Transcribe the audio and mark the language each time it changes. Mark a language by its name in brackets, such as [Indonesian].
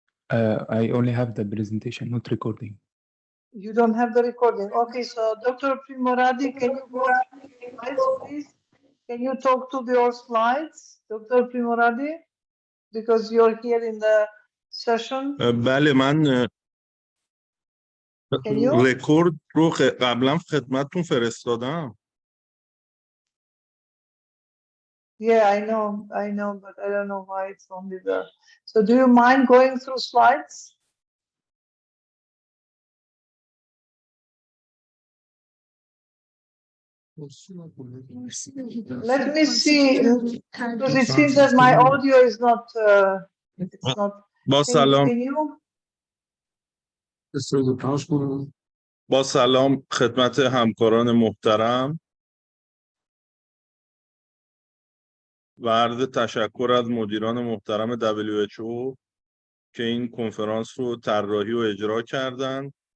[English] I only have the presentation, not recording. You don't have the recording. Okay, so Dr. Primoradi, can you go through the slides, please? Can you talk to your slides, Dr. Primoradi? Because you're here in the session. [Persian] بله من [English] Can you? [Persian] رکورد رو قبلا خدمتتون فرستادم. [English] Yeah, I know, but I don't know why it's only there. So do you mind going through slides? Let me see, because it seems that my audio is not, it's not. [Persian] با سلام. [English] Can you? [Persian] با سلام خدمت همکاران محترم و عرض تشکر از مدیران محترم WHO که این کنفرانس رو طراحی و اجرا کردند.